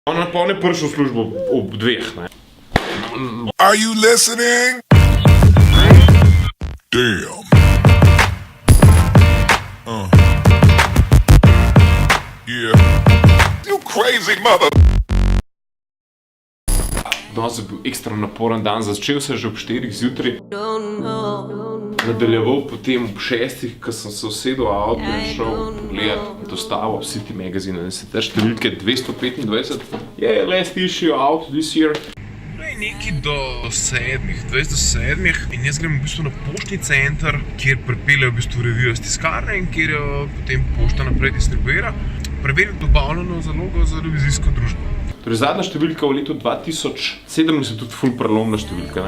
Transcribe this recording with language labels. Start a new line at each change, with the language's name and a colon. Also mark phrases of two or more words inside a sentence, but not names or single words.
Slovenian: On je prišel v službo ob 2, ne.
English: Are you listening? Damn. Yeah. You crazy mother.
Slovenian: Danes je bil ekstra naporen dan, začel se že ob 4 zjutraj. Nadaljeval potem ob 6, ko sem se usedel v avto in šel pogledat dostavo City Magazine. In se te številke 225 je
English: last issue out this year.
Slovenian: Nekaj do 7, 20 do 7 in jaz grem v bistvu na poštni center, kjer pripeljejo v bistvu revijo z tiskarne in kjer jo potem pošta naprej distribuira. Preverim dobavljeno zalogo za revizijsko družbo. Torej zadnja številka v letu 2007 je tudi ful prelomna številka.